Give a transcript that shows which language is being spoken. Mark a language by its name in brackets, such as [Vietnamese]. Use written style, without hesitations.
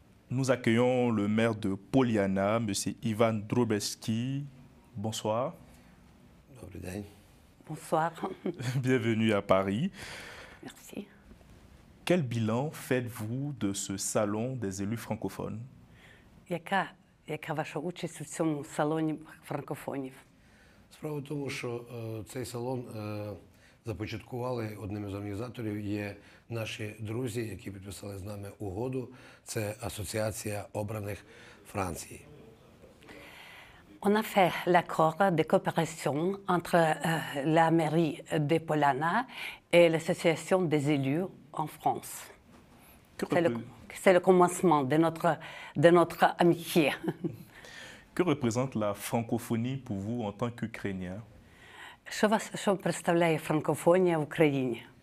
[French] Nous accueillons le maire de Poliana, M. Ivan Drobeski. Bonsoir. Bonsoir. Bienvenue à Paris. Merci. Quel bilan faites-vous de ce salon des élus francophones? [Ukrainian] Яка ваша участь у цьому салоні франкофонів? Справа в тому, що цей салон започаткували, одним із організаторів є наші друзі, які підписали з нами угоду. Це Асоціація обраних Франції. [French] On a fait l'accord de coopération entre la mairie de Polana et l'association des élus en France. C'est le commencement de notre amitié. Que représente la francophonie pour vous en tant qu'Ukrainien? [Ukrainian] Що представляє франкофонія в Україні?